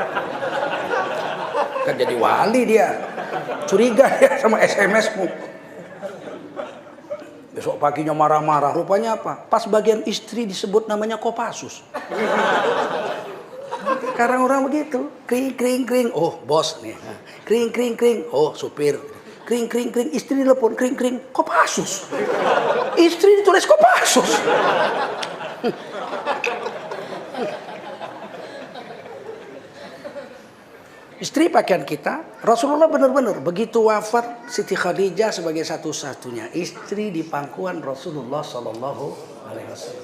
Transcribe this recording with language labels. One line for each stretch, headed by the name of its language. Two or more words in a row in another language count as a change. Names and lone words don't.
Indonesian: Kan jadi wali dia. Curiga ya sama SMS-mu. Besok paginya marah-marah. Rupanya apa? Pas bagian istri disebut namanya Kopassus. Sekarang orang begitu. Kring, kring, kring. Oh, bos nih. Kring, kring, kring. Oh, supir. Kring, kring, kring. Istri telepon. Kring, kring. Kopassus. Istri ditulis Kopassus. Istri pakaian kita, Rasulullah benar-benar begitu wafat Siti Khadijah sebagai satu-satunya istri di pangkuan Rasulullah
Arabic: صلى الله عليه وسلم.